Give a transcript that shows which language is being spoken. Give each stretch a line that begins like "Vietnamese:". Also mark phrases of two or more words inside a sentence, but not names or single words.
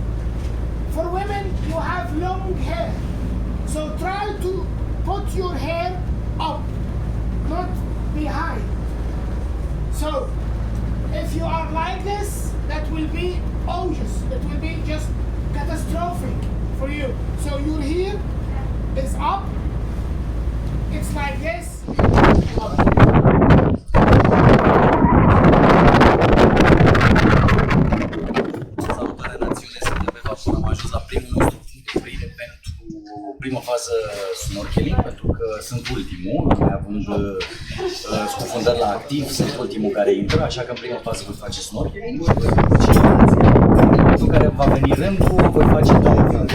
English: For women, you have long hair. So try to put your hair up, not behind. So If you are like this, that will be odious. It will be just catastrophic for you. So your here is up. It's like this.
Romanian: Salutare națiune, suntem pe vapor, am ajuns la primul nostru punct de oprire pentru prima fază snorkeling, pentru că sunt ultimul, mai având scufundări la activ, sunt ultimul care intră, așa că în prima fază voi face snorkeling și în care va veni rândul, voi face două filme.